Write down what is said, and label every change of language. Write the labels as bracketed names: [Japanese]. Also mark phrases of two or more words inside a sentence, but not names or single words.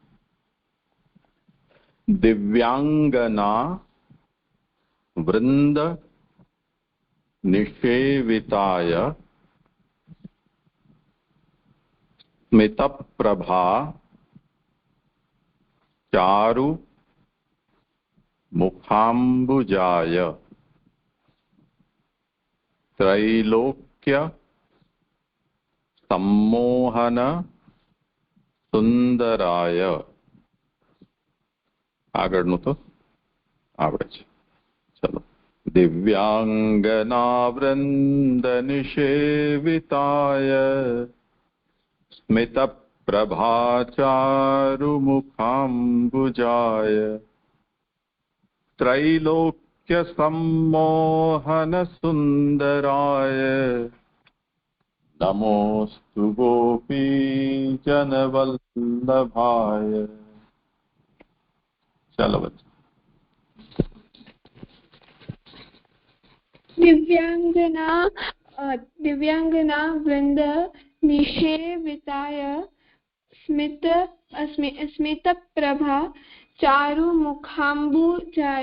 [Sanskrit] દિવ્યાંગના વૃંદ નિષેવિતાય સ્મિતપ્રભા ચારુ મુખાંબુજાય त्रैलोक्य सम्मोहन सुंदराय. [Gujarati] આગળનું તો આવડે છે. ચલો. [Sanskrit] દિવ્યાંગનાવૃંદ નિષેવિતાય સ્મિત પ્રભાચારુ મુખાંબુજાય त्रैलोक्य सम्मोहन सुंदराय नमोस्तु गोपीजन वल्लभाय. [Hindi] चलो बच्चे. [Sanskrit] दिव्यांगना वृंद निषेविताय स्मित प्रभा चारु मुखांबुजाय